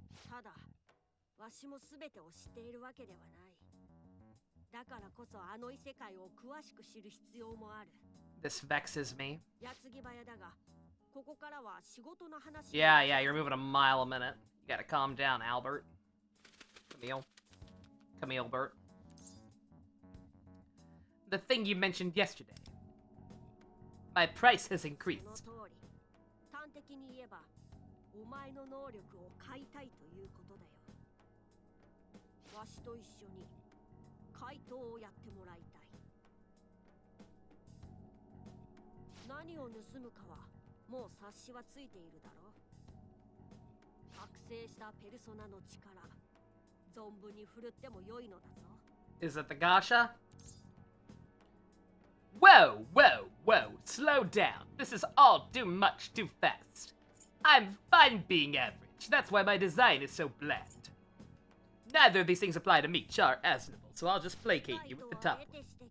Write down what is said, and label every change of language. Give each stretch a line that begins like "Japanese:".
Japanese: ただ、わしも全てを知っているわけではない。だからこそあの異世界を詳しく知る必要もある。
English: This vexes me.
Japanese: 矢継ぎ早だが、ここからは仕事の話。
English: Yeah, you're moving a mile a minute. You gotta calm down, Albert. Camille Bert. The thing you mentioned yesterday. My price has increased.
Japanese: その通り。端的に言えば、お前の能力を買いたいということだよ。わしと一緒に怪盗をやってもらいたい。何を盗むかはもう察しはついているだろう。覚醒したペルソナの力、存分に振るっても良いのだぞ。
English: Is it the Gasha? Whoa, whoa, whoa, slow down. This is all too much too fast. I'm fine being average. That's why my design is so bland. Neither of these things apply to me, Char, Aznable, so I'll just placate you with the top one.